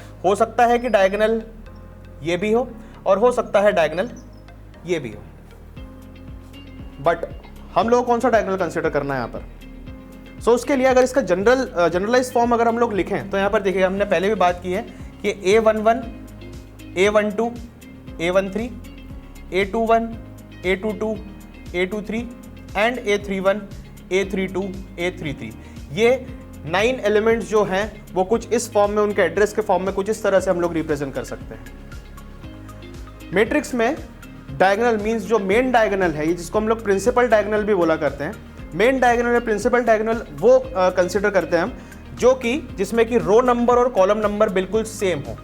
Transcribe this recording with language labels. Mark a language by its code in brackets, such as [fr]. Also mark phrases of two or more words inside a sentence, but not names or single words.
[hi] हो सकता है कि डायगोनल ये भी हो और हो सकता है डायगोनल ये भी हो, बट हम लोग कौन सा डायगोनल कंसीडर करना है यहाँ पर। सो उसके लिए अगर इसका [en] generalize form [hi] अगर हम लोग लिखें तो यहाँ पर देखिए, हमने पहले भी बात की है कि A11 A12 A13 A21 A22 A23 एंड A31, A32, A33। ये 9 एलिमेंट्स जो हैं वो कुछ इस फॉर्म में, उनके एड्रेस के फॉर्म में कुछ इस तरह से हम लोग रिप्रेजेंट कर सकते हैं। मैट्रिक्स में [en] diagonal means [hi] जो [en] main diagonal [hi] है, ये जिसको हम लोग [en] principal diagonal [hi] भी बोला करते हैं, [en] main diagonal [hi] या [en] principal diagonal [hi] वो कंसिडर करते हैं हम जो कि जिसमें कि [en] row number [hi] और [en] column number [hi] बिल्कुल सेम हो।